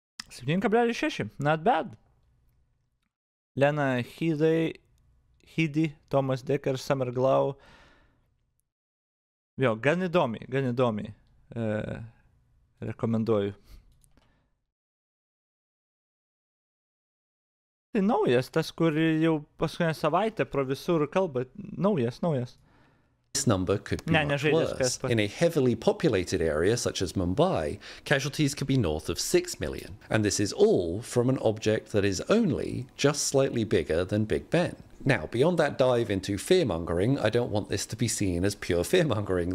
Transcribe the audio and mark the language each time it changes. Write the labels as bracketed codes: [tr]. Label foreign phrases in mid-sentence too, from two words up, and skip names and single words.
[en] 7,6. Not bad. Lena Headey, Thomas Decker, Summer Glau. [lt] Jo, gan įdomiai. Rekomenduoju. Tai naujas, tas, kur jau paskutinę savaitę pro visur kalba. Naujas. [en] This number could be much worse. In a heavily populated area such as Mumbai, casualties could be north of 6 million. And this is all from an object that is only just slightly bigger than Big Ben. Now, beyond that dive into fear-mongering, I don't want this to be seen as pure fear-mongering.